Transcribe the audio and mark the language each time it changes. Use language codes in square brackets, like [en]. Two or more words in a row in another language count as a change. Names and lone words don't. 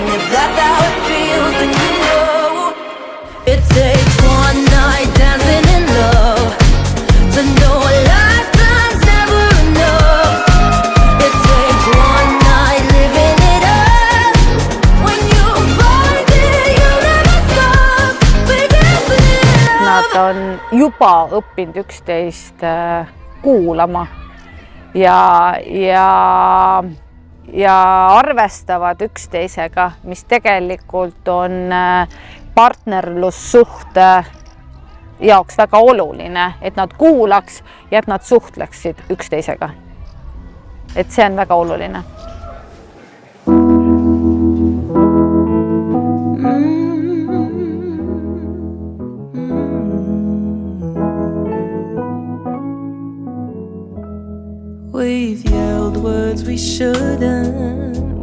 [en] If that's how it feels, then you know. It takes one night dancing in love to know a lifetime's never enough. It takes one night living it up. When you find it, you'll never stop. We're dancing in love. [et] Nad on juba õppinud üksteist kuulama ja arvestavad üksteisega, mis tegelikult on partnerlussuhte jaoks väga oluline, et nad kuulaks ja et nad suhtleksid üksteisega. Et see on väga oluline. [en] We've yelled words we shouldn't.